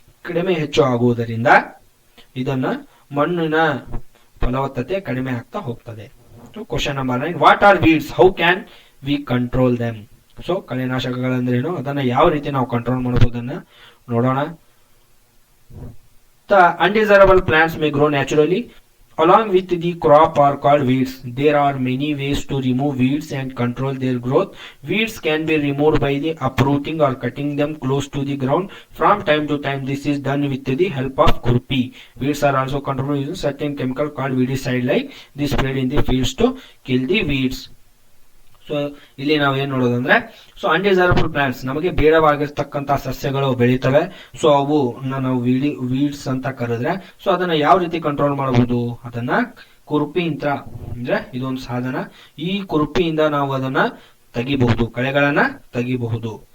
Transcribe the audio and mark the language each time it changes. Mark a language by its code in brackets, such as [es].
[kn] ಕಡಿಮೆ ಹೆಚ್ಚು ಆಗುವುದರಿಂದ ಇದನ್ನ ಮಣ್ಣಿನ ಫಲವತ್ತತೆ ಕಡಿಮೆ ಆಗ್ತಾ ಹೋಗ್ತದೆ. [en] Question number 9, what are weeds, how can we control them? [kn] So ಕಳೆನಾಶಕಗಳಂದ್ರೇನು, ಅದನ್ನ ಯಾವ ರೀತಿ ನಾವು ಕಂಟ್ರೋಲ್ ಮಾಡಬಹುದನ್ನ ನೋಡೋಣ. [en] The undesirable plants may grow naturally along with the crop are called weeds. There are many ways to remove weeds and control their growth. Weeds can be removed by the uprooting or cutting them close to the ground. From time to time this is done with the help of kurpi. Weeds are also controlled using certain chemical called weedicide, like this sprayed in the fields to kill the weeds. [kn] So ಇಲ್ಲಿ ನಾವು ಏನ್ ನೋಡೋದಂದ್ರೆ, so undesirable plants ನಮಗೆ ಬೇಡವಾಗಿರ್ತಕ್ಕಂತ ಸಸ್ಯಗಳು ಬೆಳೀತವೆ. So ಅವು ನಾವು weeds ಅಂತ ಕರೆದ್ರೆ, so ಅದನ್ನ ಯಾವ ರೀತಿ ಕಂಟ್ರೋಲ್ ಮಾಡಬಹುದು, ಅದನ್ನ ಕುರುಪಿ ಯಂತ್ರ ಅಂದ್ರೆ ಇದೊಂದು ಸಾಧನ. ಈ ಕುರುಪಿಯಿಂದ ನಾವು ಅದನ್ನ ತೆಗಿಬಹುದು, ಕಳೆಗಳನ್ನ ತೆಗಿಬಹುದು.